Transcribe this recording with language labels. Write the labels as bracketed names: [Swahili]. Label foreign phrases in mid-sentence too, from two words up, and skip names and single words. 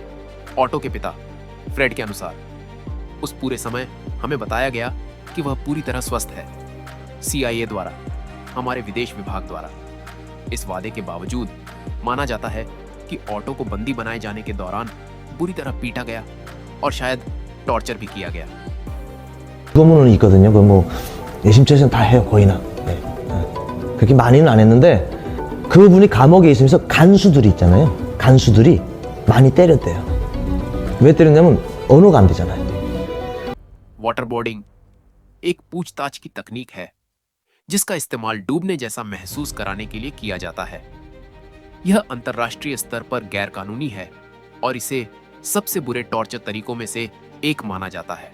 [Hindi] ऑटो के पिता फ्रेड के अनुसार उस पूरे समय हमें बताया गया कि वह पूरी तरह स्वस्थ है। CIA द्वारा, हमारे विदेश विभाग द्वारा। इस वादे के बावजूद माना जाता है कि ऑटो को बंदी बनाए जाने के दौरान बुरी तरह पीटा गया और शायद टॉर्चर भी किया गया। [Korean] 소문은 있거든요. 뭐 내심처에서는 다 해요, 거의나. 네. 그렇게 많이는 안 했는데 그분이 감옥에 있으면서 간수들이 있잖아요. 간수들이 많이 때렸대요. 왜 때렸냐면 언어가 안 되잖아요. [Hindi] वाटरबोर्डिंग एक पूछताछ की तकनीक है जिसका इस्तेमाल डूबने जैसा महसूस कराने के लिए किया जाता है। यह अंतर्राष्ट्रीय स्तर पर गैर कानूनी है और इसे सबसे बुरे टॉर्चर तरीकों में से एक माना जाता है।